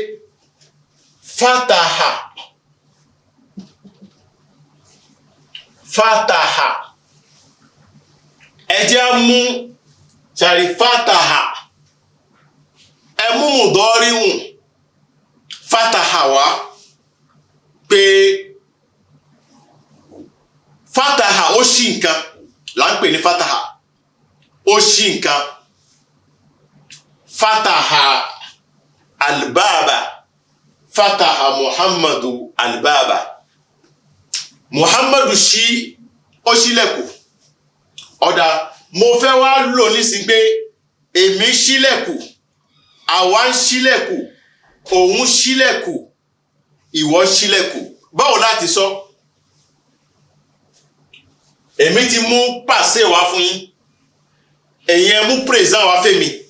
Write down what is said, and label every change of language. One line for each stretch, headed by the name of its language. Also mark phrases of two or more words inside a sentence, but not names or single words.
Yoruba: fataha ẹ jẹ́ mú ṣàrí fataha ẹ mú mùdọ́ríhùn fataha wá pé fataha ó ṣí nǹkan là ń pè ní fataha ó ṣí nǹkan
Arabic: فتح الباب فتح محمد الباب
Yoruba: muhammadu ṣí ó ṣílẹ̀kùn ọ̀dà mo fẹ́ wá lò nísìn pé èmi ṣílẹ̀kùn àwa ń ṣílẹ̀kùn òun ṣílẹ̀kùn ìwọ ṣílẹ̀kùn báwo láti sọ èmi ti mú pàṣẹ wá fún yín ẹ̀yin ẹ mú présent wá fẹ́mi